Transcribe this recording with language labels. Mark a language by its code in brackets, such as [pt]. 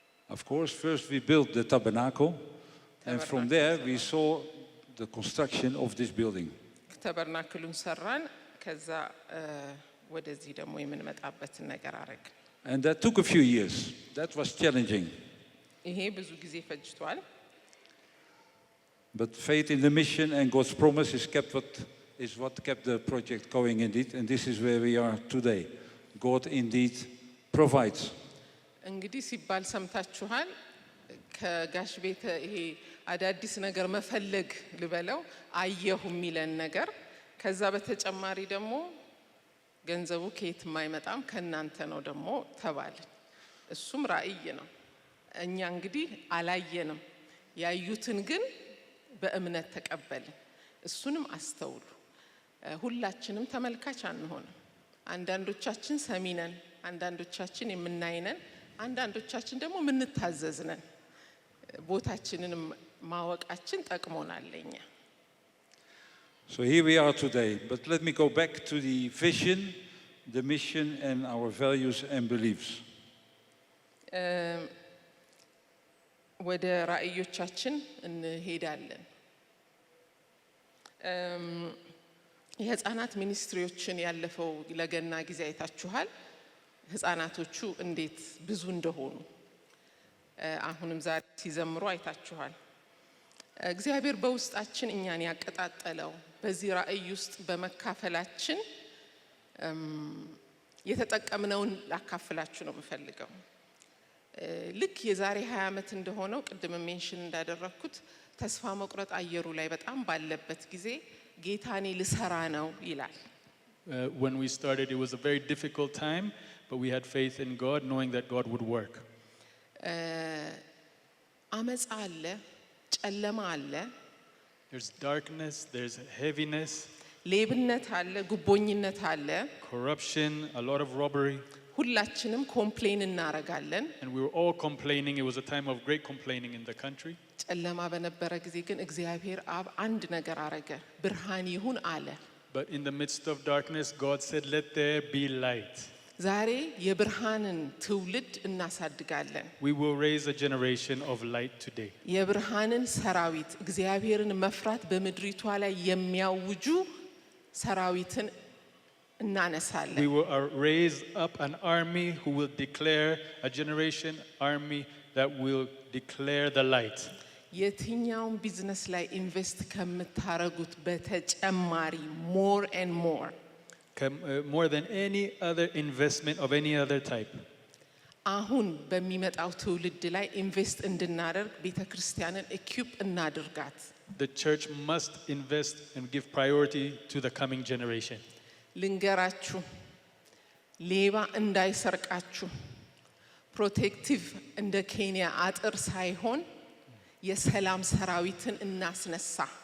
[en] Of course, first we built the tabernacle and from there we saw the construction of this building. [am] ተበርናክሉን ሰራን፣ ከዛ ወደዚህ ደግሞ የምንመጣበትን ነገር አረግ። [en] And that took a few years. That was challenging. [am] ይሄ ብዙ ጊዜ ፈጅቷል። [en] But faith in the mission and God's promise is what kept the project going indeed, and this is where we are today. God indeed provides. [am] እንግዲህ ሲባል ሰምታችኋል። ከጋሽ ቤተ ይሄ አዳዲስ ነገር መፈለግ ልበለው አየሁ የሚለን ነገር፣ ከዛ በተጨማሪ ደግሞ ገንዘቡ ከየት የማይመጣም ከናንተ ነው ደግሞ ተባልን። እሱም ራእይ ነው። እኛ እንግዲህ አላየንም፣ ያዩትን ግን በእምነት ተቀበልን። እሱንም አስተውሉ። ሁላችንም ተመልካች አንሆንም። አንዳንዶቻችን ሰሚ ነን፣ አንዳንዶቻችን የምናይ ነን፣ አንዳንዶቻችን ደግሞ የምንታዘዝ ነን። ቦታችንን ማወቃችን ጠቅሞናል ለኛ። [en] So here we are today, but let me go back to the vision, the mission and our values and beliefs. [am] ወደ ራእዮቻችን እንሄዳለን። የህፃናት ሚኒስትሪዎችን ያለፈው ለገና ጊዜ አይታችኋል። ህፃናቶቹ እንዴት ብዙ እንደሆኑ አሁንም ዛሬ ሲዘምሩ አይታችኋል። እግዚአብሔር በውስጣችን እኛን ያቀጣጠለው በዚህ ራእይ ውስጥ በመካፈላችን የተጠቀምነውን ላካፍላችሁ ነው የምፈልገው። ልክ የዛሬ 20 ዓመት እንደሆነው ቅድም ሜንሽን እንዳደረኩት ተስፋ መቁረጥ አየሩ ላይ በጣም ባለበት ጊዜ ጌታኔ ልሰራ ነው ይላል። [en] When we started, it was a very difficult time, but we had faith in God, knowing that God would work. [am] አመጽ አለ፣ ጨለማ አለ። [en] There's darkness, there's heaviness, [am] ሌብነት አለ፣ ጉቦኝነት አለ፣ [en] corruption, a lot of robbery. [am] ሁላችንም ኮምፕሌን እናረጋለን። [en] And we were all complaining. It was a time of great complaining in the country. [am] ጨለማ በነበረ ጊዜ ግን እግዚአብሔር አብ አንድ ነገር አረገ፣ ብርሃን ይሁን አለ። [en] But in the midst of darkness, God said, "Let there be light." [am] ዛሬ የብርሃንን ትውልድ እናሳድጋለን። [en] We will raise a generation of light today. [am] የብርሃንን ሰራዊት እግዚአብሔርን መፍራት በምድሪቷ ላይ የሚያውጁ ሰራዊትን እናነሳለን። [en] We will raise up an army who will declare a generation army that will declare the light. [am] የትኛውን ቢዝነስ ላይ ኢንቨስት ከምታረጉት በተጨማሪ [en] more and more more than any other investment of any other type. [am] አሁን በሚመጣው ትውልድ ላይ ኢንቨስት እንድናደርግ ቤተክርስቲያንን ኢኩፕ እናድርጋት። [en] The church must invest and give priority to the coming generation. [am] ልንገራችሁ ሌባ እንዳይሰርቃችሁ ፕሮቴክቲቭ እንደ ኬንያ አጥር ሳይሆን የሰላም ሰራዊትን እናስነሳ።